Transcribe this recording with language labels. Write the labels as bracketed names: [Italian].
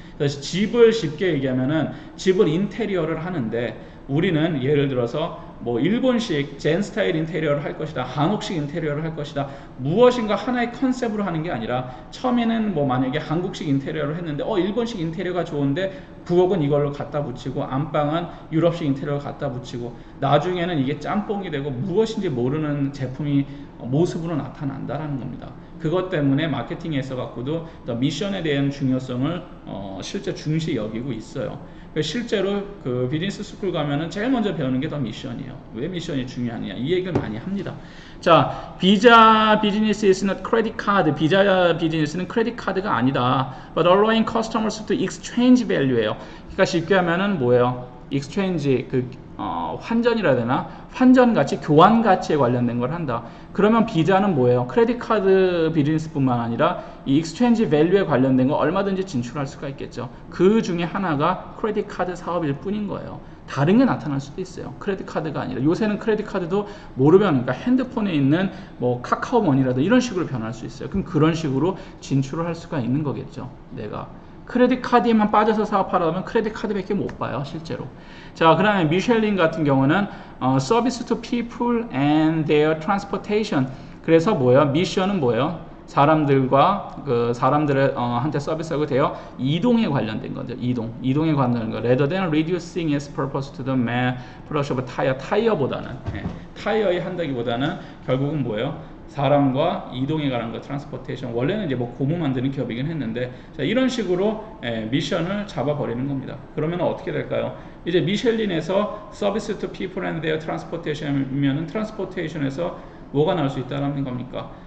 [Korean] 그래서 집을 쉽게 얘기하면은 집을 인테리어를 하는데 우리는 예를 들어서 뭐 일본식 젠 스타일 인테리어를 할 것이다, 한국식 인테리어를 할 것이다, 무엇인가 하나의 컨셉으로 하는 게 아니라 처음에는 뭐 만약에 한국식 인테리어를 했는데 일본식 인테리어가 좋은데 부엌은 이걸로 갖다 붙이고 안방은 유럽식 인테리어를 갖다 붙이고 나중에는 이게 짬뽕이 되고 무엇인지 모르는 제품이 모습으로 나타난다라는 겁니다. 그것 때문에 마케팅에 있어 갖고도 미션에 대한 중요성을 실제 중시 여기고 있어요. 실제로 그 비즈니스 스쿨 가면은 제일 먼저 배우는 게 더 미션이에요. 왜 미션이 중요하냐 이 얘기를 많이 합니다. 자, 비자 비즈니스 [English] is not credit card. [Korean] 비자 비즈니스는 크레딧 카드가 아니다. [English] But allowing customers to exchange value예요. [Korean] 그러니까 쉽게 하면은 뭐예요? exchange 환전이라 해야 되나? 환전 가치, 교환 가치에 관련된 걸 한다. 그러면 비자는 뭐예요? 크레딧 카드 비즈니스뿐만 아니라 이 익스체인지 밸류에 관련된 거 얼마든지 진출할 수가 있겠죠. 그 중에 하나가 크레딧 카드 사업일 뿐인 거예요. 다른 게 나타날 수도 있어요. 크레딧 카드가 아니라 요새는 크레딧 카드도 모르면 그러니까 핸드폰에 있는 뭐 카카오머니라도 이런 식으로 변할 수 있어요. 그럼 그런 식으로 진출을 할 수가 있는 거겠죠. 내가 크레딧 카드에만 빠져서 사업하려면 크레딧 카드밖에 못 봐요, 실제로. 자, 그 다음에 미셸린 같은 경우는 [English] Service to people and their transportation. [Korean] 그래서 뭐예요? 미션은 뭐예요? 사람들과 사람들의 한테 서비스하고 되어 이동에 관련된 거죠. 이동에 관련된 거. [English] Rather than reducing its purpose to the mass production of tire. [Korean] 타이어에 한다기보다는 결국은 뭐예요? 사람과 이동에 관한 거, 트랜스포테이션. 원래는 이제 뭐 고무 만드는 기업이긴 했는데, 자, 이런 식으로 미션을 잡아버리는 겁니다. 그러면 어떻게 될까요? 이제 미셸린에서 서비스 투 피플 앤 데어 트랜스포테이션이면은 트랜스포테이션에서 뭐가 나올 수 있다는 겁니까?